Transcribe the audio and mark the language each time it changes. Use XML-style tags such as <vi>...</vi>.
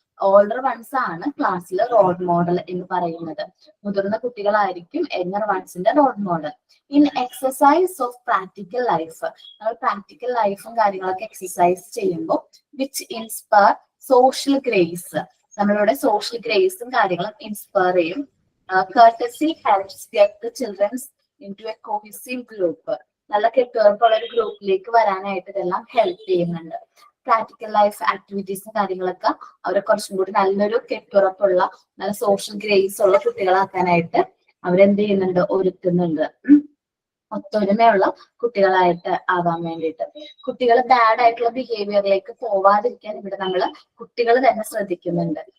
<ml>Older once ആണ് ക്ലാസ്സിൽ role model എന്ന് പറയുന്നത്. മുതിർന്ന കുട്ടികളായിരിക്കും younger വൺസിന്റെ role model.</ml> <en>in exercise of practical life,</en> <ml>നമ്മൾ പ്രാക്ടിക്കൽ ലൈഫും കാര്യങ്ങളൊക്കെ എക്സസൈസ് ചെയ്യുമ്പോൾ</ml> <en>which inspire social grace,</en> <ml>നമ്മളിവിടെ സോഷ്യൽ ഗ്രേസും കാര്യങ്ങളും ഇൻസ്പയർ ചെയ്യും.</ml> <en>courtesy helps get the children into a cohesive group.</en> <ml>നല്ല കെട്ടുറപ്പുള്ള ഒരു ഗ്രൂപ്പിലേക്ക് വരാനായിട്ട് ഇതെല്ലാം ഹെൽപ്പ് ചെയ്യുന്നുണ്ട്. പ്രാക്ടിക്കൽ ലൈഫ് ആക്ടിവിറ്റീസും കാര്യങ്ങളൊക്കെ അവരെ കുറച്ചും കൂടി നല്ലൊരു കെട്ടുറപ്പുള്ള നല്ല സോഷ്യൽ ഗ്രേസ് ഉള്ള കുട്ടികളാക്കാനായിട്ട് അവരെന്ത് ചെയ്യുന്നുണ്ട്, ഒരുക്കുന്നുണ്ട്. ഒത്തൊരുമയുള്ള കുട്ടികളായിട്ട് ആവാൻ വേണ്ടിയിട്ട്. കുട്ടികൾ ബാഡ് ആയിട്ടുള്ള ബിഹേവിയറിലേക്ക് പോവാതിരിക്കാൻ ഇവിടെ നമ്മൾ കുട്ടികൾ തന്നെ ശ്രദ്ധിക്കുന്നുണ്ട്.</ml>